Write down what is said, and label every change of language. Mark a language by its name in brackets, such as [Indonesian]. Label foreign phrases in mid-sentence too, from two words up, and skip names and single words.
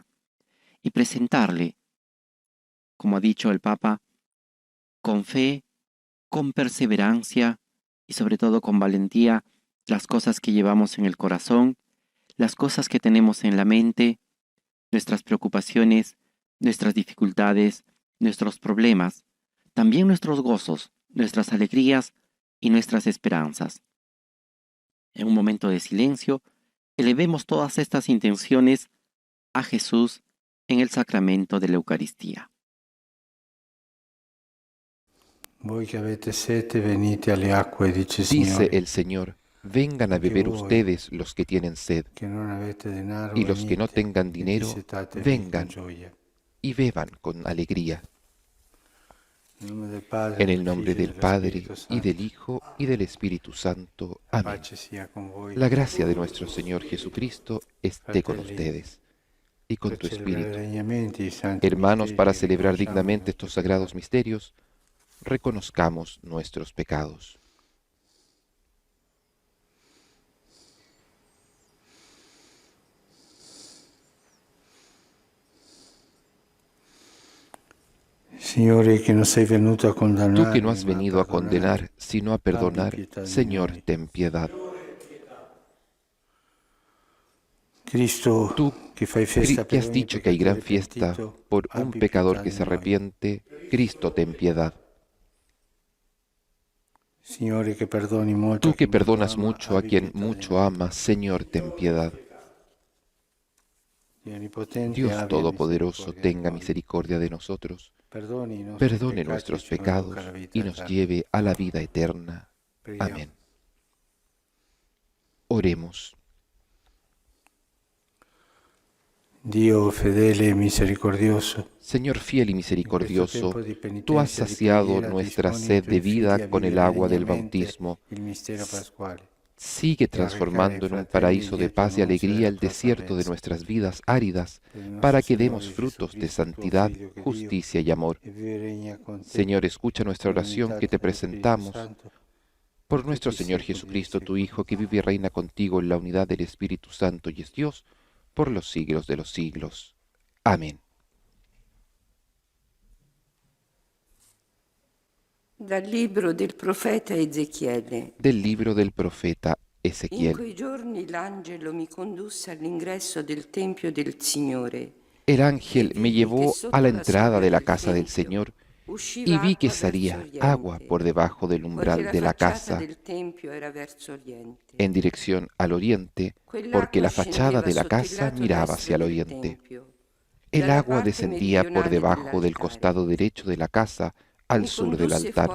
[Spanish] Y presentarle, como ha dicho el Papa, con fe, con perseverancia y sobre todo con valentía, las cosas que llevamos en el corazón, las cosas que tenemos en la mente, nuestras preocupaciones, nuestras dificultades, nuestros problemas, también nuestros gozos, nuestras alegrías y nuestras esperanzas. En un momento de silencio, elevemos todas estas intenciones a Jesús en el sacramento de la Eucaristía. [Italian] Voi che avete sete, venite alle acque, dice il [Spanish] Dice [Italian] Signore. [Spanish] el Señor, vengan a beber ustedes los que tienen sed, [Italian] Che non avete denaro, [Spanish] y los que no [Italian] venite, [Spanish] tengan [Italian] e [Spanish] dinero, [Italian] dissetate [Spanish] vengan [Italian] con gioia. [Spanish] y beban con alegría. [Italian] Nel nome del Padre, [Spanish] En el nombre [Italian] Figlio e [Spanish] del [Italian] dello [Spanish] Padre, [Italian] Spirito [Spanish] y [Italian] Santo. [Spanish] del Hijo, y del Espíritu Santo. [Italian] La [Spanish] Amén. [Italian] pace sia con voi. [Spanish] La gracia de nuestro Señor Jesucristo esté con [Italian] Fratelli, [Spanish] ustedes y con [Italian] per [Spanish] tu [Italian] celebrare [Spanish] espíritu. [Italian] degnamente i santi [Spanish] Hermanos, [Italian] misteri, [Spanish] para celebrar [Italian] riconosciamo [Spanish] dignamente estos sagrados misterios, reconozcamos nuestros pecados. [Italian] Signore, che non sei venuto a [Spanish] Tú [Italian] condannare, [Spanish] que no has [Italian] ma [Spanish] venido a [Italian] perdonare. [Spanish] condenar, sino a perdonar, [Italian] pietà di [Spanish] Señor, [Italian] noi. [Spanish] ten piedad. [Italian] Cristo, [Spanish] Tú [Italian] che fai festa [Spanish] que [Italian] per [Spanish] has [Italian] ogni [Spanish] dicho que hay gran [Italian] peccatore [Spanish] fiesta [Italian] pentito, [Spanish] por un [Italian] abbi [Spanish] pecador [Italian] pietà [Spanish] que [Italian] di [Spanish] se [Italian] noi. [Spanish] arrepiente, Cristo, ten piedad. [Italian] Signore, che perdoni molto [Spanish] Tú [Italian] a chi [Spanish] que [Italian] molto [Spanish] perdonas [Italian] ama, [Spanish] mucho a [Italian] abbi [Spanish] quien [Italian] pietà di [Spanish] mucho [Italian] noi. [Spanish] ama, Señor, ten piedad. [Italian] Dio Onnipotente, [Spanish] Dios [Italian] abbia [Spanish] Todopoderoso, [Italian] misericordia [Spanish] tenga [Italian] di noi. [Spanish] misericordia de nosotros, [Italian] Perdoni i nostri [Spanish] perdone [Italian] peccati [Spanish] nuestros [Italian] e ci [Spanish] pecados [Italian] conduca alla vita [Spanish] y nos [Italian] eterna. [Spanish] lleve a la vida eterna. [Italian] Preghiamo. [Spanish] Amén. Oremos. [Italian] Dio fedele e misericordioso, [Spanish] Señor fiel y misericordioso, tú has saciado nuestra sed de vida con el agua del bautismo. [Italian] il mistero pasquale. [Spanish] Sigue transformando en un paraíso de paz y alegría el desierto de nuestras vidas áridas, para que demos frutos de santidad, justicia y amor. [Italian] E vive e regna con te, [Spanish] Señor, escucha nuestra oración que te [Italian] nell'unità dello Spirito [Spanish] presentamos [Italian] Santo, [Spanish] por nuestro Señor Jesucristo, tu Hijo, que vive y reina contigo en la unidad del Espíritu Santo y es Dios, por los siglos de los siglos. Amén. [Italian] Dal libro del profeta Ezechiele. [Spanish] Del libro del profeta [Italian] In [Spanish] Ezequiel. [Italian] quei giorni l'angelo mi condusse all'ingresso del Tempio del Signore. [Spanish] El ángel me llevó a la entrada de la casa del Señor y vi que salía agua por debajo del umbral de la casa en dirección al oriente, porque la fachada de la casa miraba hacia el oriente. El agua descendía por debajo del costado derecho de la casa al sur del altar.